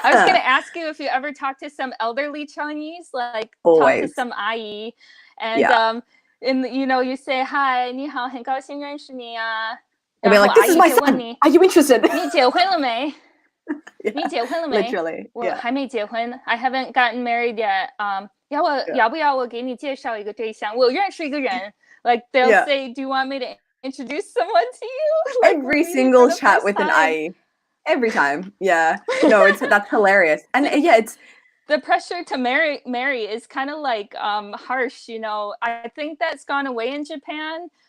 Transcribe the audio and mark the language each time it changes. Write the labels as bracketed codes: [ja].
[en] I was going to ask you if you ever talk to some elderly Chinese, like Always. talk to some ayi, and you say, hi, [zh] 你好，很高兴认识你啊. [en] And we're like, this is my son. Are you interested? [zh] 你结婚了没?你结婚了没? [en] Literally. [zh] 我还没结婚. [en] I haven't gotten married yet. [zh] 要不要我给你介绍一个对象? 我认识一个人. [en] Like, they'll say, do you want me to introduce someone to you? Like, every single chat with an IE. Every time. Yeah. No, that's hilarious. And yeah, it's the pressure to marry is kind of like harsh, I think that's gone away in Japan.